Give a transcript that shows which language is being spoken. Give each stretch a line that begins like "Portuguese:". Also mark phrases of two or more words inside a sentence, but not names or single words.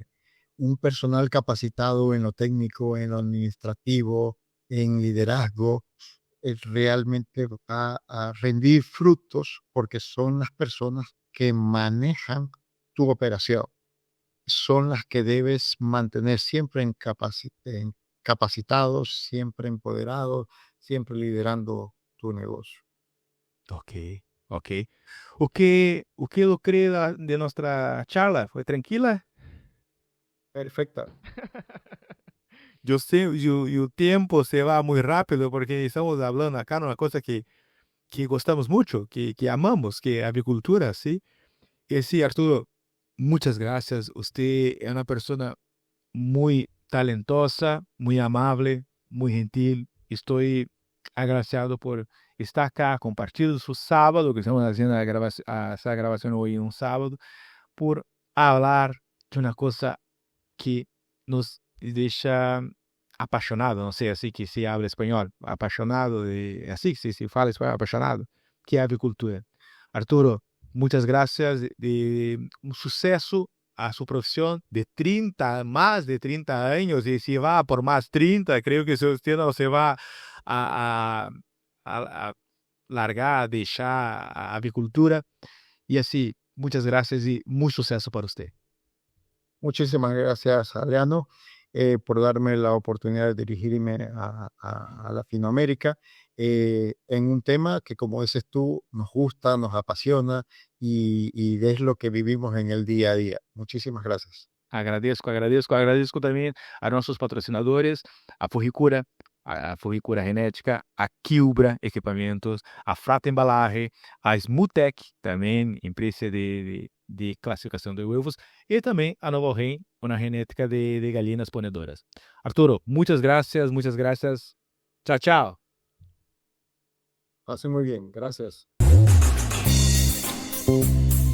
Spanish: Un personal capacitado en lo técnico, en lo administrativo, en liderazgo, realmente va a rendir frutos porque son las personas que manejan tu operación. Son las que debes mantener siempre capacitados, siempre empoderados, siempre liderando tu negocio. Ok, ok.
Portuguese: O que eu creio de nossa charla? Foi tranquila?
Spanish: Perfecta.
Portuguese: Eu sei, e o tempo se vai muito rápido porque estamos falando acá uma coisa que gostamos muito, que amamos, que é a agricultura,
Spanish: ¿sí? Y sí, Arturo, muchas gracias. Usted es una persona muy talentosa, muy amable, muy gentil. Estoy agradecido por estar acá, compartiendo su sábado, que estamos haciendo esa grabación hoy en un sábado, por hablar de una cosa que nos deja
Portuguese: apaixonado, não sei assim que se habla espanhol, apaixonado, assim que se fala espanhol, apaixonado, que é a agricultura.
Spanish: Arturo, muchas gracias, un suceso a su profesión de 30, más de 30 años, y si va por más 30, creo que usted no se va a largar, a dejar a agricultura, y así, muchas gracias y mucho suceso para usted. Muchísimas gracias, Adriano, por darme la oportunidad de dirigirme a Latinoamérica en un tema que, como dices tú, nos gusta, nos apasiona y es lo que vivimos en el día a día. Muchísimas gracias.
Portuguese: Agradeço também a nossos patrocinadores, a Furricura Genética, a Quilbra Equipamentos, a Frata Embalaje, a Smutec, também empresa de classificação de ovos, e também a Novo Ren, uma genética de galinhas ponedoras.
Spanish: Arturo, muchas gracias. Chao, chao. Pasen muy bien. Gracias.